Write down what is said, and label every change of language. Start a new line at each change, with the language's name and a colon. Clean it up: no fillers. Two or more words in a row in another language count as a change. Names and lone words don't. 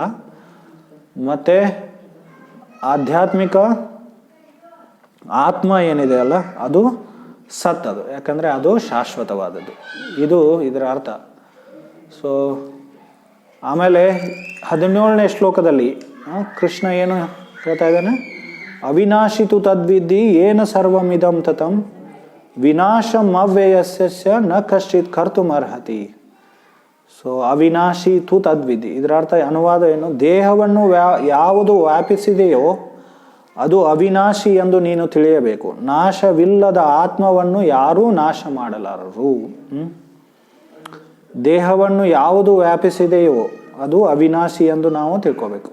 Kannada: ಮತ್ತು ಆಧ್ಯಾತ್ಮಿಕ ಆತ್ಮ ಏನಿದೆ ಅಲ್ಲ, ಅದು ಸತ್, ಅದು ಯಾಕಂದರೆ ಅದು ಶಾಶ್ವತವಾದದ್ದು. ಇದು ಇದರ ಅರ್ಥ. ಸೊ ಆಮೇಲೆ 17ನೇ ಶ್ಲೋಕದಲ್ಲಿ ಕೃಷ್ಣ ಏನು ಹೇಳ್ತಾ ಇದ್ದಾನೆ,
Sanskrit: ಅವಿನಾಶಿತು ತದ್ವಿದ್ಧಿ ಏನ ಸರ್ವಮಿದಂ ತತಂ ವಿನಾಶಂ ಅವ್ಯಯಸ್ಯ ನ ಕಶ್ಚಿತ್ ಕರ್ತುಮರ್ಹತಿ. ಸೊ ಅವಿನಾಶಿ ತು ತದ್ವಿದ್ಧಿ,
Kannada: ಇದರ ಅರ್ಥ ಅನುವಾದ ಏನು, ದೇಹವನ್ನು ಯಾವುದು ವ್ಯಾಪಿಸಿದೆಯೋ ಅದು ಅವಿನಾಶಿ ಎಂದು ನೀನು ತಿಳಿಯಬೇಕು. ನಾಶವಿಲ್ಲದ ಆತ್ಮವನ್ನು ಯಾರೂ ನಾಶ ಮಾಡಲಾರರು. ದೇಹವನ್ನು ಯಾವುದು ವ್ಯಾಪಿಸಿದೆಯೋ ಅದು ಅವಿನಾಶಿ ಎಂದು ನಾವು ತಿಳ್ಕೋಬೇಕು.